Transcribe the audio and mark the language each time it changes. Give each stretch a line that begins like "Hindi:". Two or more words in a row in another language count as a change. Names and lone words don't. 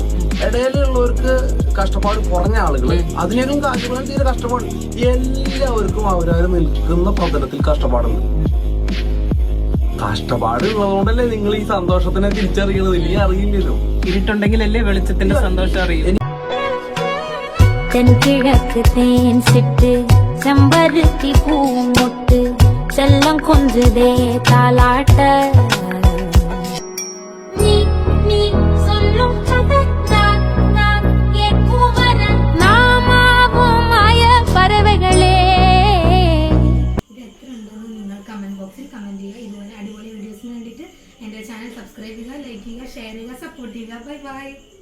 Malayalam: ഇടയിലുള്ളവർക്ക് കഷ്ടപ്പാട് കുറഞ്ഞ ആളുകൾ അതിനേക്കാളും കാശുകൾ തീരെ കഷ്ടപ്പാട്. എല്ലാവർക്കും അവരവർ നിൽക്കുന്ന പ്രതലത്തിൽ കഷ്ടപ്പാടുണ്ട്. കഷ്ടപ്പാട് ഉള്ളതുകൊണ്ടല്ലേ നിങ്ങൾ ഈ സന്തോഷത്തിനെ തിരിച്ചറിയണത്. ഇനി അറിയില്ലല്ലോ. ഇരുട്ടുണ്ടെങ്കിലല്ലേ വെളിച്ചത്തിന്റെ സന്തോഷം അറിയും.
Tamil: தென்கிழக்கு தேன் சிட்டு செம்பருத்தி பூமுட்டு செல்லம் கொஞ்சதே தாலாட்ட நீ நீ சொல்லும் கதைத்தான் நான் கேட்கும் வர நாமாவும் மாய பறவைகளே.
Malayalam: ഇത് എത്ര ഉണ്ടെന്ന് നിങ്ങൾ കമന്റ് ബോക്സിൽ കമന്റ് ചെയ്യുക. ഇതുപോലെ അടിപൊളി വീഡിയോസിന് വേണ്ടിയിട്ട് എൻ്റെ ചാനൽ സബ്സ്ക്രൈബ് ചെയ്യുക, ലൈക്ക് ചെയ്യുക, ഷെയർ ചെയ്യുക, സപ്പോർട്ട് ചെയ്യുക.
English: bye bye.